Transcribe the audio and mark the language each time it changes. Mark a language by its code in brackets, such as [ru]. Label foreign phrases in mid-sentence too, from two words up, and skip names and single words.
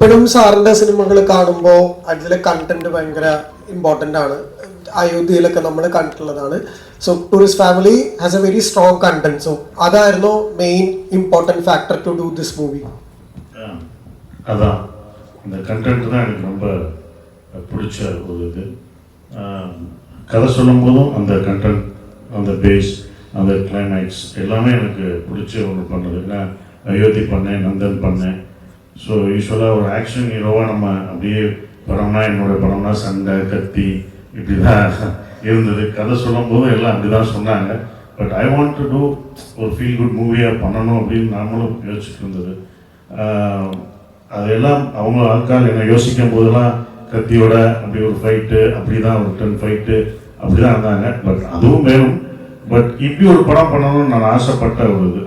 [ml] ഇപ്പോഴും സാറിന്റെ സിനിമകൾ കാണുമ്പോൾ അതിലെ കണ്ടന്റ് ഭയങ്കര ഇമ്പോർട്ടൻ്റ് ആണ്. അയോധ്യയിലൊക്കെ നമ്മൾ കണ്ടിട്ടുള്ളതാണ്. [en] so Tourist Family has a very strong content. സോ അതായിരുന്നു main important factor to do this movie. [ta] அதான் இந்த கண்டென்ட் தான் எனக்கு ரொம்ப பிடிச்ச ஒரு இது. கதை சொல்லும் போதும் அந்த கண்டென்ட், அந்த பேஸ், அந்த கிளைமேக்ஸ் எல்லாமே எனக்கு பிடிச்ச ஒன்று பண்ணுறது. ஏன்னா அயோத்தி பண்ணேன், நந்தன் பண்ணேன். [en] so usuallyஆக [ta] ஒரு [en] action heroஆக [ta] நம்ம அப்படியே படம்னா, என்னோடய படம்னா சண்டை கத்தி இப்படி தான் இருந்தது. கதை சொல்லும் போதும் எல்லாம் அப்படி தான் சொன்னாங்க. [en] but I want to do [ta] ஒரு [en] feel good movieஆக [ta] பண்ணணும் அப்படின்னு நாமளும் யோசிச்சுட்டு இருந்தது. அதெல்லாம் அவங்க ஆட்கள் என்னை யோசிக்கும் போதெல்லாம் கத்தியோட அப்படி ஒரு ஃபைட்டு, அப்படி தான் ஒரு 10 ஃபைட்டு அப்படி தான் இருந்தாங்க. பட் அதுவும் வேணும். பட் இப்படி ஒரு படம் பண்ணணும்னு நான் ஆசைப்பட்ட ஒரு இது.